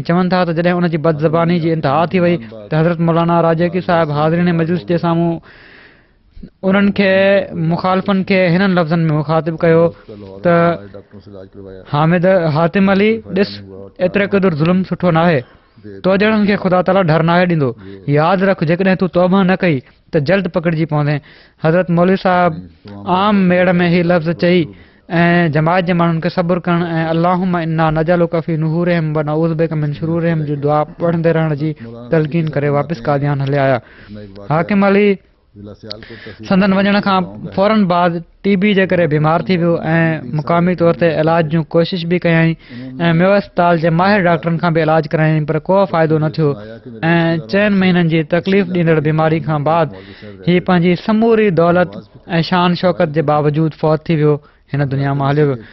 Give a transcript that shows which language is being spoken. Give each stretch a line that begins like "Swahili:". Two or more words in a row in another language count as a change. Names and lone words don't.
Sindhi: चवनि था त जॾहिं उन जी बदज़बानी जी इंतिहा थी वई त हज़रत मौलाना राजेकी साहिब हाज़रीन मजलिस जे साम्हूं उन्हनि खे मुख़ालिफ़नि खे हिननि लफ़्ज़नि में मुख़ातिब कयो त हातिम अली ॾिस, एतिरे क़दुरु ज़ुल्म सुठो नाहे, तो ॼणनि खे ख़ुदा ताला डर नाहे ॾींदो। यादि रख, जेकॾहिं तूं तौबा न कई त जल्द पकड़िजी पवंदे। हज़रत मौलवी साहिब आम मेड़ में ही लफ़्ज़ चई ऐं जमायत जे माण्हुनि खे सब्र करण ऐं
Arabic: اللهم إنا نجعلك في نحورهم ونعوذ بك من شرورهم
Sindhi: जो दुआ पढ़ंदे रहण जी तलक़ीन करे वापसि कादियान हले आया। हाकिम अली संदन वञण खां फौरन बाद TB जे करे बीमार थी वियो ऐं मुक़ामी तौर ते इलाज जूं कोशिश बि कयईं ऐं मेवा अस्पताल जे माहिर डॉक्टरनि खां बि इलाज करायईं, पर को फ़ाइदो न थियो ऐं 4 महीननि जी तकलीफ़ ॾींदड़ बीमारी खां बाद हीउ पंहिंजी समूरी दौलत ऐं शान शौकत जे बावजूदु फ़ौत थी वियो, हिन दुनिया मां हलियो वियो।